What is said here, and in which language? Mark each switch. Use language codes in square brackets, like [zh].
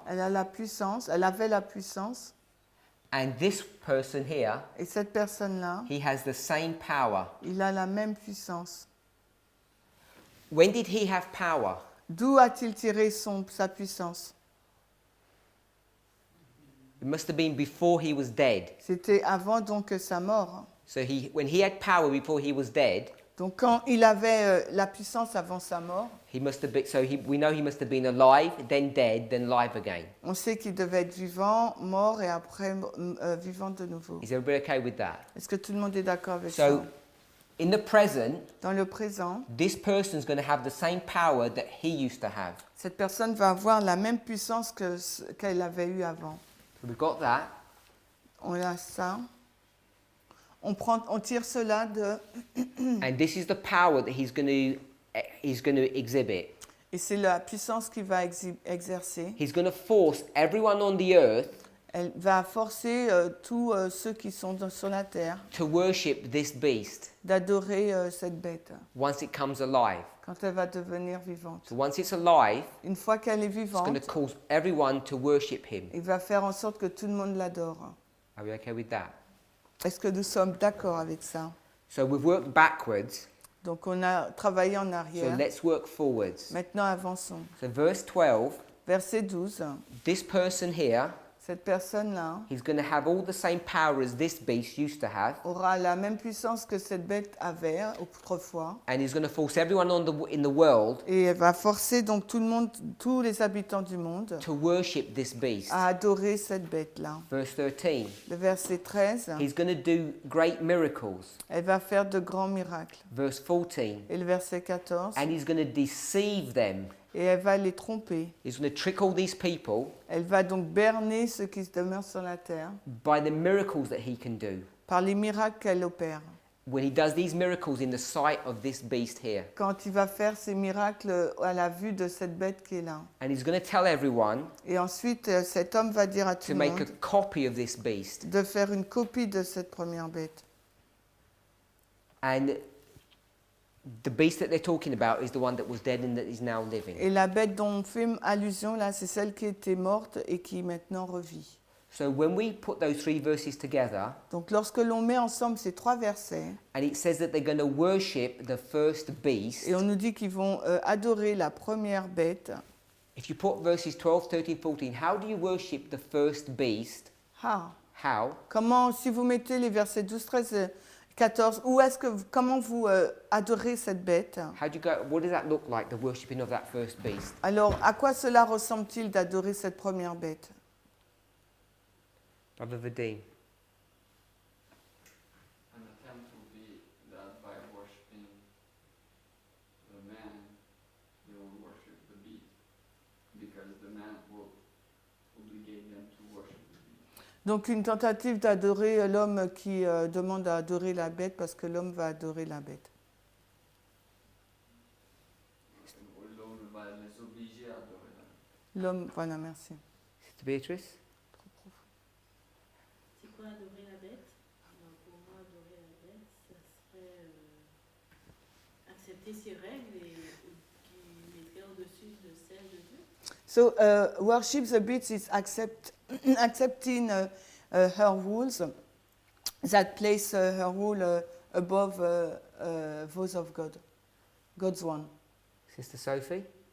[fr] elle a la puissance, elle avait la puissance, [en] and this person here, [fr] et cette personne-là, [en] he has the same power. [fr] il a la même puissance. [en] When did he have power? [fr] D'où a-t-il tiré sa puissance? [en] It must have been before he was dead. [fr] C'était avant donc sa mort. [en] So when he had power before he was dead, [fr] Donc quand il avait la puissance avant sa mort, [en] he must have been. We know he must have been alive, then dead, then live again. [fr] on sait qu'il devait être vivant, mort et après vivant de nouveau. [en] Is everybody okay with that? [fr] Est-ce que tout le monde est d'accord avec [en] So, [fr] ça? [en] in the present, [fr] Dans le présent, [en] this person's going to have the same power that he used to have. [fr] cette personne va avoir la même puissance qu'elle avait eue avant. [en] So we've got that. [fr] On a ça. On tire cela de... [en] And this is the power that he's going to exhibit. [fr] Et c'est la puissance qu'il va exercer. [en] He's going to force everyone on the earth [fr] Elle va forcer tous ceux qui sont sur la terre [en] to worship this beast [fr] d'adorer cette bête [en] once it comes alive. [fr] quand elle va devenir vivante. [en] So once it's alive, [fr] Une fois qu'elle est [en] it's going to [fr] vivante, [en] cause everyone to worship him. [fr] il va faire en sorte que tout le monde l'adore. [en] Are we okay with that? [fr] Est-ce que nous sommes d'accord avec ça? [en] So we've worked backwards. [fr] Donc on a travaillé en [en] So [fr] arrière. [en] let's work forwards. [fr] Maintenant avançons. [en] So verse 12, [fr] Verset 12. [en] this person here, [fr] Cette personne-là [en] he's going to have all the same power as this beast used to have. [fr] aura la même puissance que cette bête avait autrefois. [en] And he's going to force everyone in the world [fr] Et elle va forcer donc tout le monde, tous les habitants du monde [en] to worship this beast. [fr] à adorer cette bête-là. [en] Verse 13, [fr] Le verset 13, [en] he's going to do great miracles. [fr] elle va faire de grands miracles. [en] Verse 14, [fr] Et le verset 14, [en] and he's going to deceive them. [fr] et elle va les tromper. [en] He's going to trick all these people [fr] Elle va donc berner ceux qui demeurent sur la terre [en] by the miracles that he can do. [fr] par les miracles qu'elle opère. [en] When he does these miracles in the sight of this beast here. [fr] Quand il va faire ces miracles à la vue de cette bête qui est là. [en] And he's going to tell everyone [fr] Et ensuite, cet homme va dire à tout [en] to [fr] le [en] make a [fr] monde [en] copy of this beast. [fr] de faire une copie de cette première bête. [en] And the beast that they're talking about is the one that was dead and that is now living. [fr] Et la bête dont on fait allusion là, c'est celle qui était morte et qui maintenant revit. [en] So when we put those three verses together, [fr] Donc lorsque l'on met ensemble ces trois versets, [en] and it says that they're going to worship the first beast, [fr] et on nous dit qu'ils vont adorer la première bête, [en] if you put verses 12, 13, 14, how do you worship the first beast? How? [fr] comment, si vous mettez les versets 12, 13, 14, comment vous adorez cette bête? [en] How do you go? What does that look like, the worshipping of that first beast? [fr] Alors, à quoi cela ressemble-t-il d'adorer cette première bête? [en] Brother Vadim. An attempt will be that by worshipping the man, they will worship the beast, because the man will obligate them to worship the beast. [fr] Donc, une tentative d'adorer l'homme qui demande à adorer la bête parce que l'homme va adorer la bête. L'homme va les obliger à adorer la bête. L'homme, voilà, merci. [en] Sister Beatrice? [fr] C'est quoi adorer la bête? Alors, pour moi, adorer la bête, ça serait accepter ses règles et qui mettrait au-dessus de celles de Dieu. [en] So, worship the beast is accepting her rules that place her rule above those of God, God's one. Sister Sophie?